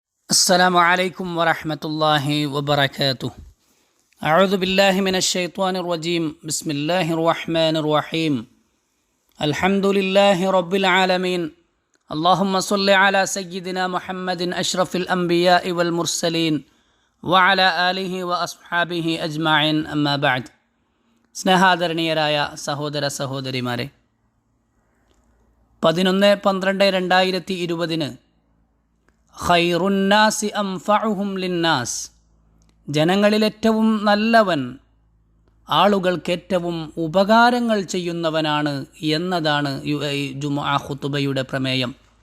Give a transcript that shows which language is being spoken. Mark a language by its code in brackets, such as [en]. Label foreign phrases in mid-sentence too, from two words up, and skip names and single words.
[ar] السلام عليكم ورحمة الله وبركاته. أعوذ بالله من الشيطان الرجيم. بسم الله الرحمن الرحيم. الحمد لله رب العالمين. اللهم صل على سيدنا محمد أشرف الأنبياء والمرسلين وعلى آله وأصحابه أجمعين. أما بعد. [ml] സ്നേഹാദരണീയരായ സഹോദര സഹോദരിമാരെ, 11-12-2020 [ar] خير الناس أنفعهم للناس, [ml] ജനങ്ങളിലേറ്റവും നല്ലവൻ ആളുകൾക്കേറ്റവും ഉപകാരങ്ങൾ ചെയ്യുന്നവനാണ് എന്നതാണ് ജുമുഅ ഖുതുബയുടെ പ്രമേയം.